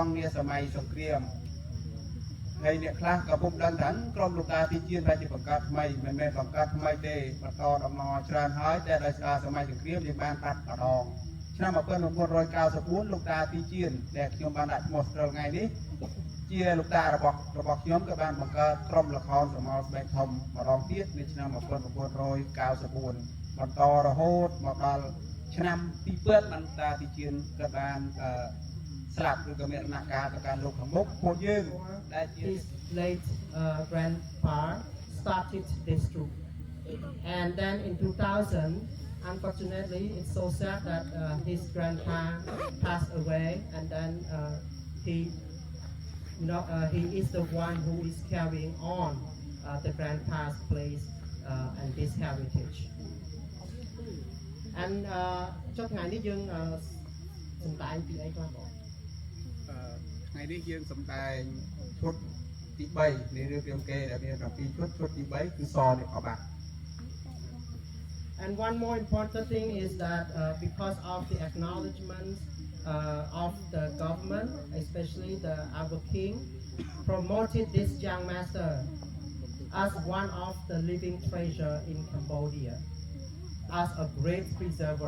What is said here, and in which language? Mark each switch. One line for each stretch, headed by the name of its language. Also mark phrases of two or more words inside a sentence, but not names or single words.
Khmer: ង់នាសម័យសង្គ្រាមហើយអ្នកខ្លះក៏ពុំដឹងថាក្រុមលោកតាទីជានតែជាបង្កើតថ្មីមិនមែនបង្កើតថ្មីទេបន្តដំណើរច្រើនហើយតែដោយសារសម័យសង្គ្រាមយើងបានបាត់ម្ដងឆ្នាំ1994លោកតាទីជានដែលខ្ញុំបានដាក់ឈ្មោះស្ទើរថ្ងៃនេះជាលោកតារបស់ខ្ញុំក៏បានបង្កើតក្រុមល្ខោនស្រមោលស្បែកធំម្ដងទៀតនៅឆ្នាំ 1994បន្តរហូតមកដល់ឆ្នាំ2000បានតាទីជានក៏បាន ស្លាប់ឬក៏មានដំណាក់កាលទៅកាន់លោកខាងមុខពួកយើងដែលជា
English: His late grandpa started this troupe and then in 2000 unfortunately it's so sad that his grandpa passed away and then he is the one who is carrying on the grandpa's place and this heritage
Khmer: and ចុះថ្ងៃនេះយើងសម្ដែងពីអីខ្លះបងថ្ងៃនេះយើងសម្ដែងឈុតទី 3នៃរឿងរាមកេរ្តិ៍ដែលមាន7ឈុតទី3គឺសនេះអបាក់
English: And one more important thing is that because of the acknowledgement of the government, especially our king, promoted this young master as one of the living treasure in Cambodia, as a great preserver.